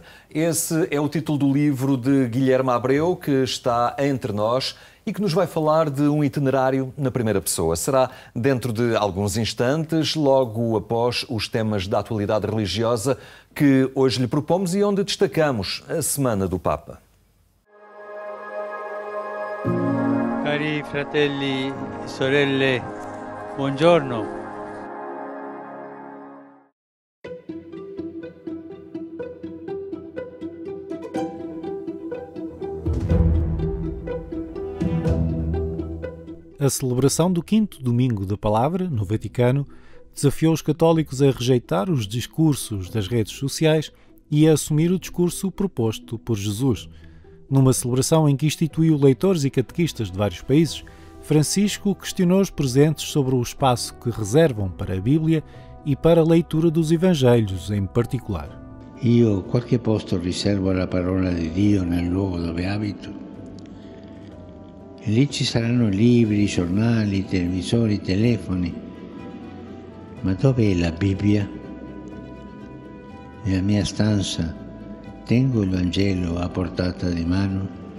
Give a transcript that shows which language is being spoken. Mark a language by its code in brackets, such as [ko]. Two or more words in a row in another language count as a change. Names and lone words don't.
[pt] Esse é o título do livro de Guilherme Abreu, que está entre nós e que nos vai falar de um itinerário na primeira pessoa. Será dentro de alguns instantes, logo após os temas da atualidade religiosa que hoje lhe propomos e onde destacamos a Semana do Papa. [it] Cari fratelli e sorelle, buongiorno. [pt] A celebração do 5º Domingo da Palavra, no Vaticano, desafiou os católicos a rejeitar os discursos das redes sociais e a assumir o discurso proposto por Jesus. Numa celebração em que instituiu leitores e catequistas de vários países, Francisco questionou os presentes sobre o espaço que reservam para a Bíblia e para a leitura dos Evangelhos em particular. [it] Io qualche posto riservo alla parola di Dio nel luogo dove abito. E lì ci saranno libri, giornali, televisori, telefoni. Ma dove è la Bibbia? Nella mia stanza tengo il Vangelo a portata di mano.